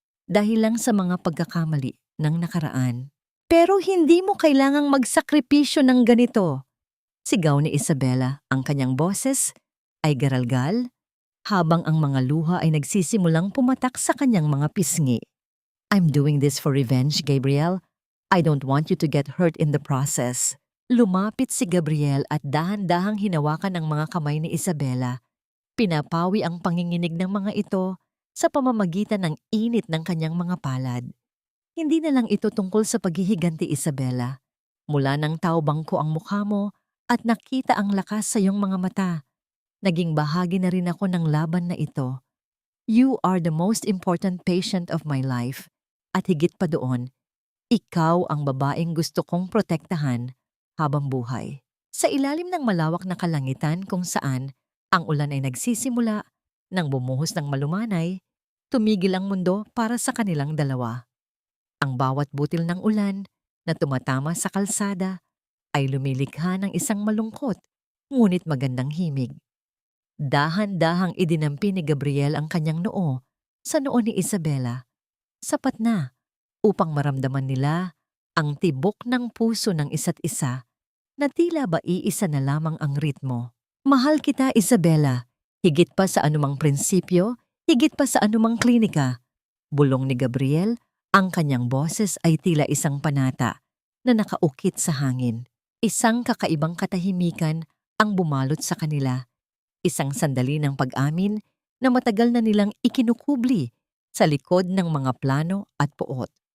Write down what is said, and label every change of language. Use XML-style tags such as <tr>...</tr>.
<tl>Dahil lang sa mga pagkakamali ng nakaraan. Pero hindi mo kailangang magsakripisyo ng ganito. Sigaw ni Isabela, ang kanyang boses ay garalgal, habang ang mga luha ay nagsisimulang pumatak sa kanyang mga pisngi.</tl> <en>I'm doing this for revenge, Gabriel. I don't want you to get hurt in the process.</en> <tl>Lumapit si Gabriel at dahan-dahang hinawakan ang mga kamay ni Isabela. Pinapawi ang panginginig ng mga ito sa pamamagitan ng init ng kanyang mga palad. Hindi na lang ito tungkol sa paghihiganti, Isabela. Mula nang taobang ko ang mukha mo at nakita ang lakas sa iyong mga mata, naging bahagi na rin ako ng laban na ito.</tl> <en>You are the most important patient of my life.</en> <tl>At higit pa doon, ikaw ang babaeng gusto kong protektahan habang buhay. Sa ilalim ng malawak na kalangitan kung saan ang ulan ay nagsisimula, nang bumuhos ng malumanay, tumigil ang mundo para sa kanilang dalawa. Ang bawat butil ng ulan na tumatama sa kalsada ay lumilikha ng isang malungkot ngunit magandang himig. Dahan-dahang idinampi ni Gabriel ang kanyang noo sa noo ni Isabela. Sapat na upang maramdaman nila ang tibok ng puso ng isa't isa na tila ba iisa na lamang ang ritmo. Mahal kita, Isabela, higit pa sa anumang prinsipyo, higit pa sa anumang klinika. Bulong ni Gabriel. Ang kanyang boses ay tila isang panata na nakaukit sa hangin. Isang kakaibang katahimikan ang bumalot sa kanila. Isang sandali ng pag-amin na matagal na nilang ikinukubli sa likod ng mga plano at puot.</tl>